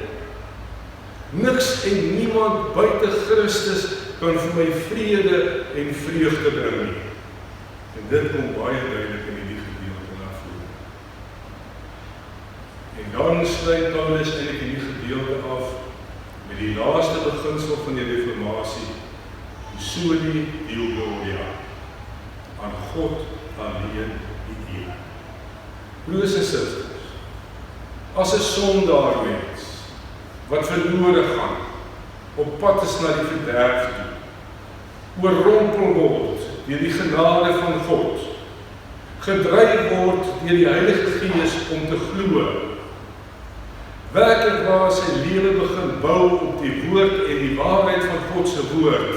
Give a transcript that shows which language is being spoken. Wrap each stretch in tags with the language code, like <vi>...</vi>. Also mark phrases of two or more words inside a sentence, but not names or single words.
<af>Niks en niemand buite Christus kan vir my vrede en vreugde bring nie. En dit kom baie duidelik in die gedeelte na vore. En dan sluit Paulus eintlik in die gedeelte af met die laaste beginsel van die reformatie, die</af> <la>soli deo gloria,</la> <af>aan God alleen die eer. Broers en susters, as 'n sondaar mens wat verlore gaan, op pad is na die verderf toe, oorrompel word deur die genade van God, gedryf word deur die Heilige Gees om te glo, werklik waar sy lewe begin bou op die woord en die waarheid van God se woord.</af>